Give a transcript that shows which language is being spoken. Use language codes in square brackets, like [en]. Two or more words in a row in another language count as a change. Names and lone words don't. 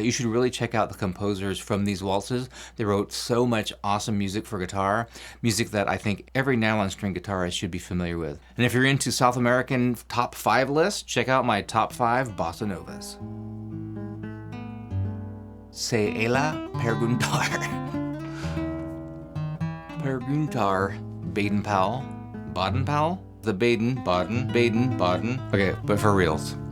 [en] You should really check out the composers from these waltzes. They wrote so much awesome music for guitar, music that I think every nylon string guitarist should be familiar with. And if you're into South American top 5 lists, check out my top 5 bossa novas. [pt] Se ella perguntar. Perguntar. [en] Baden-Powell? Baden-Powell? The Baden, Baden, Baden, Baden. Okay, but for reals.